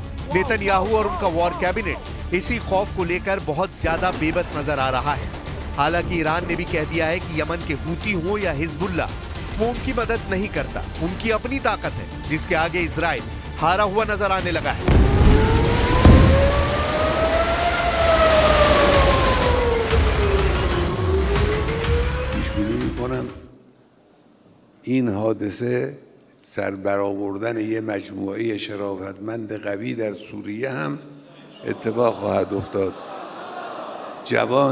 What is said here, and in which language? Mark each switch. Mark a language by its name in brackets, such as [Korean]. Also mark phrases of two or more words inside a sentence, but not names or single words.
[Hindi] नेतन्याहू और उनका वॉर कैबिनेट इसी खौफ को लेकर बहुत ज्यादा बेबस नजर आ रहा है। हालांकि ईरान ने भी कह दिया है कि यमन के हूती हो या हिजबुल्ला, वो उनकी मदद नहीं करता, उनकी अपनी ताकत है जिसके आगे इजराइल हारा हुआ नजर आने लगा है। [Persian] این حادثه سر برآوردن یه مجموعه شرافتمند قوی در سوریه هم اتفاق خواهد افتاد.